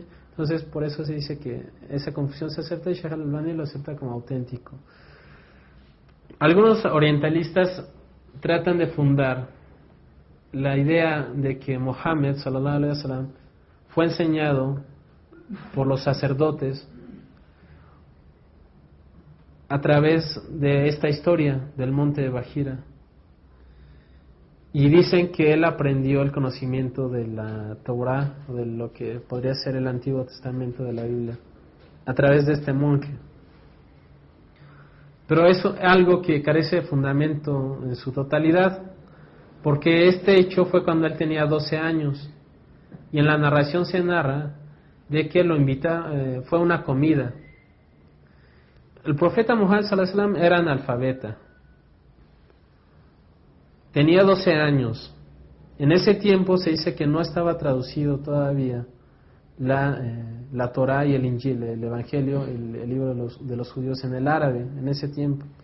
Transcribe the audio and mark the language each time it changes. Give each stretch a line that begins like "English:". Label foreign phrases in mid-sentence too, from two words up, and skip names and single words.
Spanish: Entonces por eso se dice que esa confusión se acepta, y Sheikh al-Albani lo acepta como auténtico. Algunos orientalistas tratan de fundar la idea de que Muhammad
Arabic: صلى الله عليه وسلم
Spanish: fue enseñado por los sacerdotes a través de esta historia del monte de Bahira, y dicen que él aprendió el conocimiento de la Torá, o de lo que podría ser el Antiguo Testamento de la Biblia, a través de este monje. Pero eso es algo que carece de fundamento en su totalidad, porque este hecho fue cuando él tenía 12 años, y en la narración se narra de que lo invita, fue a una comida. El profeta Muhammad
Arabic: صلى الله عليه وسلم
Spanish: era analfabeta, tenía 12 años. En ese tiempo se dice que no estaba traducido todavía la Torá y el Injil, el Evangelio, el libro de los judíos, en el árabe en ese tiempo.